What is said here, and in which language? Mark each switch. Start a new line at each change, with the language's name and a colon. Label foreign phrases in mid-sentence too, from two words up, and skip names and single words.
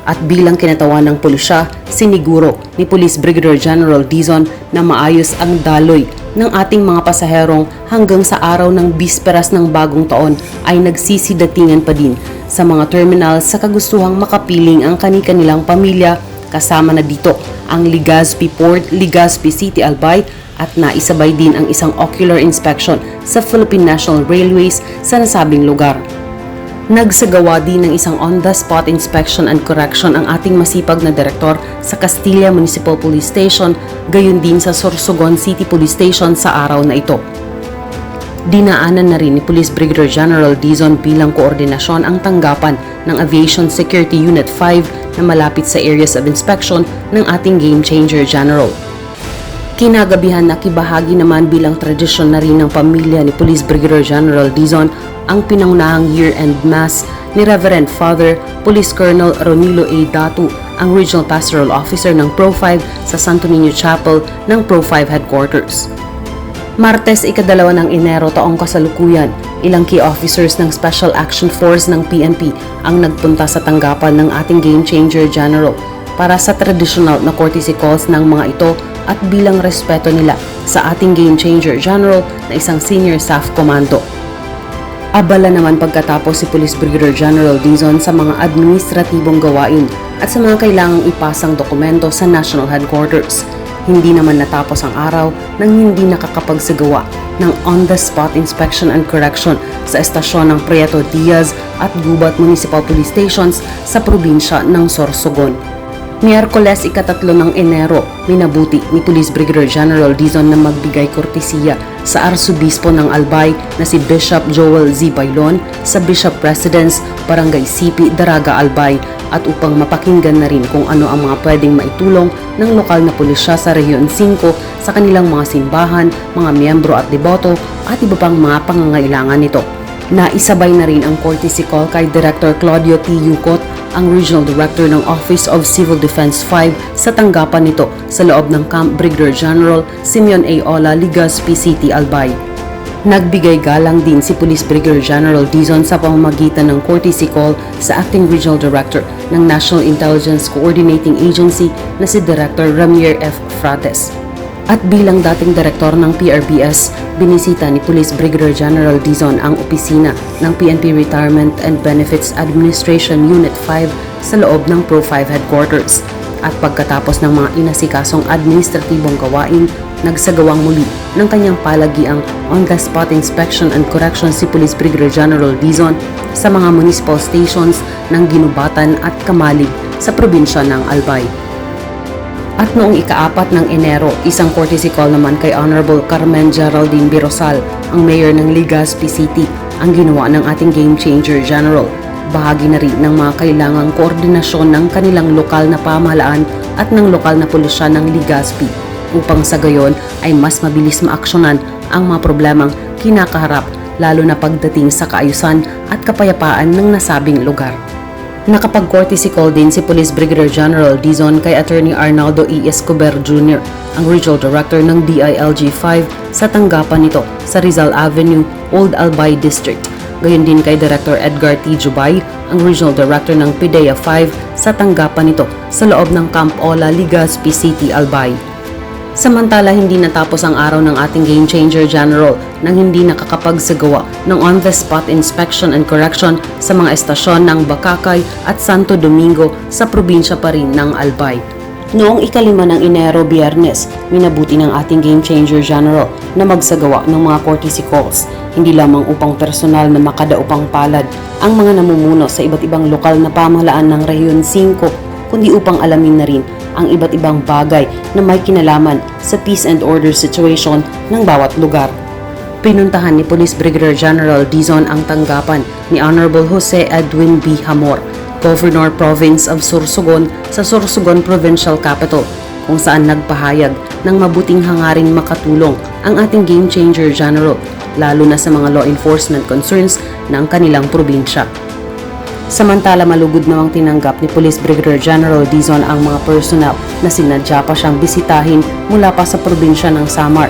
Filipino: At bilang kinatawan ng pulisya, siniguro ni Police Brigadier General Dizon na maayos ang daloy ng ating mga pasaherong hanggang sa araw ng bisperas ng bagong taon ay nagsisidatingan pa din sa mga terminal sa kagustuhang makapiling ang kani-kanilang pamilya, kasama na dito ang Legazpi Port, Legazpi City, Albay, at naisabay din ang isang
English: ocular inspection
Filipino: sa Philippine National Railways sa nasabing lugar. Nagsagawa din ng isang
English: on-the-spot inspection and correction
Filipino: ang ating masipag na direktor sa Castilla Municipal Police Station, gayon din sa Sorsogon City Police Station sa araw na ito. Dinaanan na rin ni Police Brigadier General Dizon bilang koordinasyon ang tanggapan ng Aviation Security Unit 5 na malapit sa
English: areas of inspection
Filipino: ng ating Game Changer General. Kinagabihan na kibahagi naman bilang tradisyon na rin ng pamilya ni Police Brigadier General Dizon ang pinangunahang
English: year-end mass
Filipino: ni Reverend Father Police Colonel Ronilo A. Datu, ang
English: Regional Pastoral Officer
Filipino: ng Pro 5 sa Santo Niño Chapel ng Pro 5 Headquarters. Martes, ika-2 ng Enero taong kasalukuyan, ilang
English: key officers
Filipino: ng Special Action Force ng PNP ang nagpunta sa tanggapan ng ating Game Changer General para sa traditional na
English: courtesy calls
Filipino: ng mga ito at bilang respeto nila sa ating Game Changer General na isang
English: Senior Staff Commando.
Filipino: Abala naman pagkatapos si Police Brigadier General Dizon sa mga administratibong gawain at sa mga kailangang ipasang dokumento sa National Headquarters. Hindi naman natapos ang araw nang hindi nakakapagsagawa ng
English: on-the-spot inspection and correction
Filipino: sa estasyon ng Prieto Diaz at Gubat Municipal Police Stations sa probinsya ng Sorsogon. Miyerkules, ika-3 ng Enero, minabuti ni Police Brigadier General Dizon na magbigay kortesiya sa Arsobispo ng Albay na si Bishop Joel Z. Bailon sa Bishop Residence, Barangay Sipi, Daraga, Albay at upang mapakinggan na rin kung ano ang mga pwedeng maitulong ng lokal na pulisya sa Rehiyon 5 sa kanilang mga simbahan, mga miyembro at deboto at iba pang mga pangangailangan nito. Naisabay na rin ang
English: courtesy call
Filipino: kay Director Claudio T. Yucot, ang
English: Regional Director
Filipino: ng Office of Civil Defense 5 sa tanggapan nito sa loob ng Camp Brigadier General Simeon A. Ola, Legazpi City, Albay. Nagbigay galang din si Police Brigadier General Dizon sa pamamagitan ng
English: courtesy call
Filipino: sa
English: Acting Regional Director
Filipino: ng National Intelligence Coordinating Agency na si Director Ramier F. Frates. At bilang dating direktor ng PRBS, binisita ni Police Brigadier General Dizon ang opisina ng PNP Retirement and Benefits Administration Unit 5 sa loob ng Pro 5 Headquarters. At pagkatapos ng mga inasikasong administratibong gawain, nagsagawang muli ng kanyang palagiang
English: on-the-spot inspection and correction
Filipino: si Police Brigadier General Dizon sa mga
English: municipal stations
Filipino: ng Ginubatan at Kamalig sa probinsya ng Albay. At noong ika-4 ng Enero, isang
English: courtesy call
Filipino: naman kay Honorable Carmen Geraldine Birosal, ang mayor ng Legazpi City, ang ginawa ng ating Game Changer General. Bahagi na rin ng mga kailangang koordinasyon ng kanilang lokal na pamahalaan at ng lokal na pulisya ng Legazpi upang sa gayon ay mas mabilis maaksyonan ang mga problemang kinakaharap lalo na pagdating sa kaayusan at kapayapaan ng nasabing lugar. Nakapag-
English: courtesy call
Filipino: din si Police Brigadier General Dizon kay Attorney Arnaldo E. Escobar Jr., ang
English: Regional Director
Filipino: ng DILG 5 sa tanggapan nito sa Rizal Avenue, Old Albay District. Gayon din kay Director Edgar T. Jubay, ang
English: Regional Director
Filipino: ng PIDEA 5 sa tanggapan nito sa loob ng Camp Ola, Legazpi City, Albay. Samantala, hindi natapos ang araw ng ating Game Changer General nang hindi nakakapagsagawa ng
English: on-the-spot inspection and correction
Filipino: sa mga estasyon ng Bakakay at Santo Domingo sa probinsya pa rin ng Albay. Noong ika-5 ng Enero, Biyernes, minabuti ng ating Game Changer General na magsagawa ng mga
English: courtesy calls,
Filipino: hindi lamang upang personal na makadaupang palad ang mga namumuno sa iba't ibang lokal na pamahalaan ng Rehiyon 5, kundi upang alamin na rin ang iba't ibang bagay na may kinalaman sa
English: peace and order situation
Filipino: ng bawat lugar. Pinuntahan ni Police Brigadier General Dizon ang tanggapan ni Honorable Jose Edwin B. Hamor,
English: Governor Province of Sorsogon
Filipino: sa Sorsogon Provincial Capital, kung saan nagpahayag ng mabuting hangaring makatulong ang ating Game Changer General, lalo na sa mga
English: law enforcement concerns
Filipino: ng kanilang probinsya. Samantala, malugod namang tinanggap ni Police Brigadier General Dizon ang mga personnel na sinadya pa siyang bisitahin mula pa sa probinsya ng Samar.